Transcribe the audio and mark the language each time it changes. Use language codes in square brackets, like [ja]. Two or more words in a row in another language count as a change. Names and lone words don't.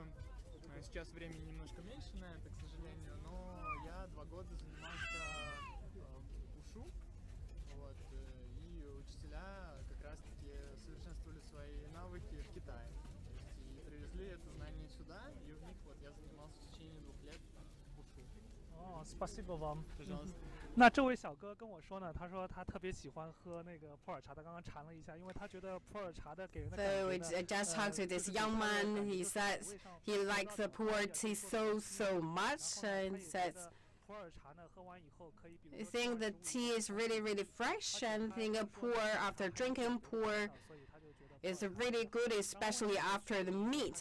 [ru] Сейчас времени немножко меньше на это, к сожалению, но я 2 года занимался ушу, вот, и учителя как раз-таки совершенствовали свои навыки в Китае. И привезли это знание сюда, и у них вот я занимался в течение 2 лет ушу. 哦，спасибо вам。 [zh] 那这位小哥跟我说呢，他说他特别喜欢喝那个普洱茶，他刚刚尝了一下，因为他觉得普洱茶的给人的感觉呢。 [en] So I just talked to this young man. He says he likes the pu'er tea so much, and says I think the tea is really fresh, and think a pu'er after drinking pu'er is really good, especially after the meat.